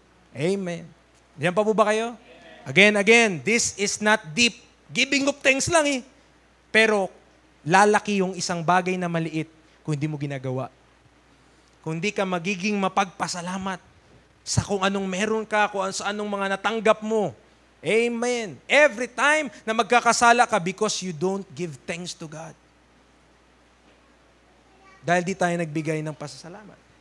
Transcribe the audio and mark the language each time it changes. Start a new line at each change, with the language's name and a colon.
Filipino: Amen. Diyan pa po ba kayo? Again,
English: this is not deep.
Filipino: Giving of thanks lang Pero, lalaki yung isang bagay na maliit kung hindi mo ginagawa. Kung hindi ka magiging mapagpasalamat sa kung anong meron ka, kung sa anong mga natanggap mo. Amen.
English: Every time
Filipino: na magkakasala ka
English: because you don't give thanks to God.
Filipino: Dahil di tayo nagbigay ng pasasalamat.